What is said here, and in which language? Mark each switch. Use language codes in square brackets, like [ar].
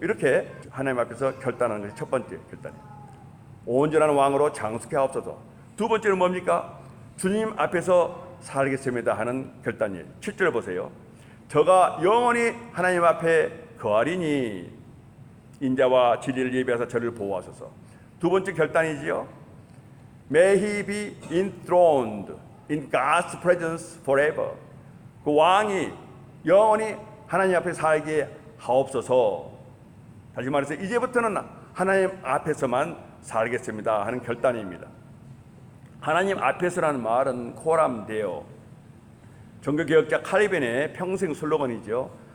[ko] 이렇게 하나님 앞에서 결단하는 것이 첫 번째 결단이에요. 온전한 왕으로 장수케 하옵소서. 두 번째는 뭡니까? 주님 앞에서 살겠습니다 하는 결단이에요. 7절 보세요. 저가 영원히 하나님 앞에 거하리니 인자와 진리를 예비하사 저를 보호하소서. 두 번째 결단이지요. [en] May he be enthroned in God's presence forever. [ko] 그 왕이 영원히 하나님 앞에 살게 하옵소서. 다시 말해서 이제부터는 하나님 앞에서만 살겠습니다 하는 결단입니다. 하나님 앞에서라는 말은 코람데오, 종교개혁자 칼빈의 평생 슬로건이죠.